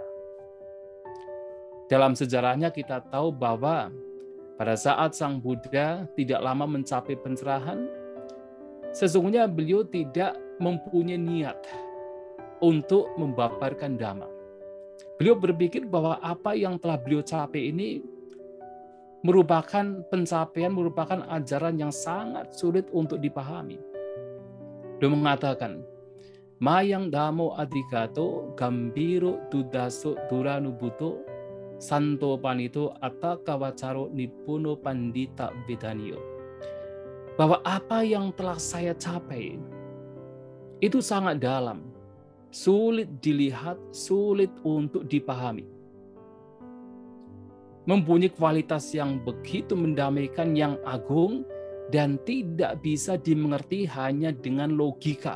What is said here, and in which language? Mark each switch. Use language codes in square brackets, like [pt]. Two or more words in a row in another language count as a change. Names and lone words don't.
[id] Dalam sejarahnya kita tahu bahwa pada saat Sang Buddha tidak lama mencapai pencerahan, sesungguhnya beliau tidak mempunyai niat untuk membabarkan Dhamma. Beliau berpikir bahwa apa yang telah beliau capai ini merupakan pencapaian, merupakan ajaran yang sangat sulit untuk dipahami. Beliau mengatakan, [pi] Mayang damo adigato gambiro dudaso duranubuto santo panito atta kawacaro nipuno pandita bedanio. [id] Bahwa apa yang telah saya capai itu sangat dalam, sulit dilihat, sulit untuk dipahami. Mempunyai kualitas yang begitu mendamaikan, yang agung, dan tidak bisa dimengerti hanya dengan logika.